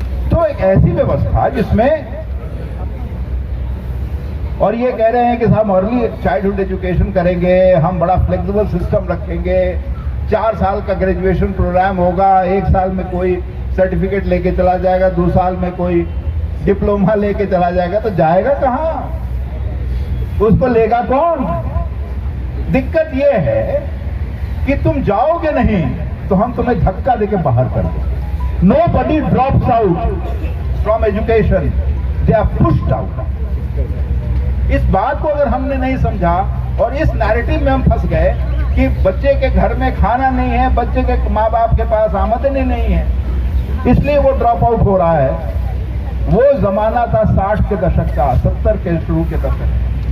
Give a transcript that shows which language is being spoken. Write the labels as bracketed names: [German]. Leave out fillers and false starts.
[Hindi] तो एक ऐसी व्यवस्था जिसमें, और ये कह रहे हैं कि हम अर्ली चाइल्डहुड एजुकेशन करेंगे, हम बड़ा फ्लेक्सिबल सिस्टम रखेंगे, 4 साल का ग्रेजुएशन प्रोग्राम होगा, 1 साल में कोई सर्टिफिकेट लेके चला जाएगा, 2 साल में कोई डिप्लोमा लेके चला जाएगा, तो जाएगा कहां? उसको लेगा कौन? दिक्कत यह है कि तुम जाओगे नहीं तो हम तुम्हें धक्का देके बाहर कर देंगे। [English] Nobody drops out from education, they are pushed out. [Hindi] इस बात को अगर हमने नहीं समझा और इस नैरेटिव में हम फंस गए कि बच्चे के घर में खाना नहीं है, बच्चे के माँ बाप के पास आमदनी नहीं है, इसलिए वो ड्रॉप आउट हो रहा है। वो जमाना था 60 के दशक का, 70 के शुरू के दशक।